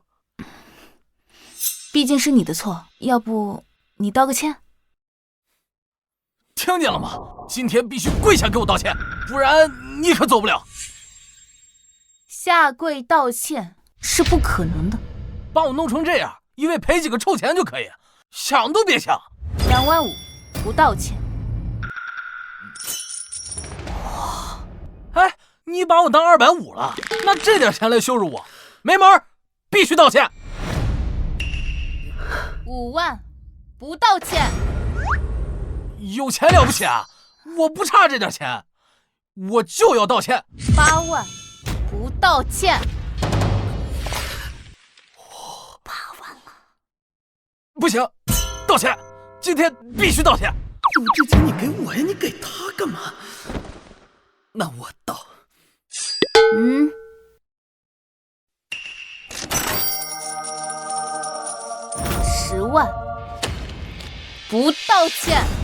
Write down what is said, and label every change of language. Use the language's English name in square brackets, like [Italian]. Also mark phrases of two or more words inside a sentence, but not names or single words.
[Chinese] 畢竟是你的錯，要不你道個歉？聽見了嗎？今天必須跪下給我道歉，不然你可走不了。下跪道歉是不可能的。把我弄成這樣，一位賠幾個臭錢就可以，想都別想。 2萬5，不道歉。哎，你把我當250了，拿這點錢來羞辱我，沒門兒，必須道歉。 5萬，不道歉。有錢了不起啊？我不差這點錢，我就要道歉。 8 萬，不道歉。8萬了，不行，道歉，今天必須道歉。有這錢你給我呀，你給他幹嘛？那我道。 10萬，不道歉。